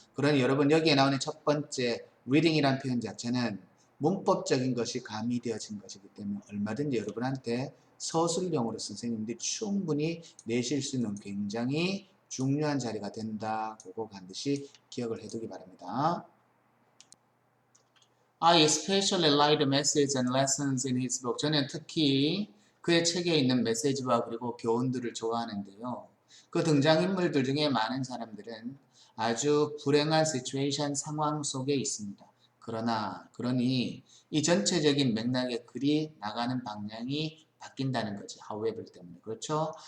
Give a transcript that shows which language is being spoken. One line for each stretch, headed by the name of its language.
Korean: 그러니 여러분 여기에 나오는 첫 번째 reading이라는 표현 자체는 문법적인 것이 가미되어진 것이기 때문에 얼마든지 여러분한테 서술형으로 선생님들이 충분히 내실 수 있는 굉장히 중요한 자리가 된다. 그거 반드시 기억을 해두기 바랍니다.
English: I especially like the messages and lessons in his book.
Korean: 저는 특히 그의 책에 있는 메시지와 그리고 교훈들을 좋아하는데요. 그 등장인물들 중에 많은 사람들은 아주 불행한 시츄에이션 상황 속에 있습니다. 그러니 이 전체적인 맥락의 글이 나가는 방향이 바뀐다는 거지. however 때문에. 그렇죠?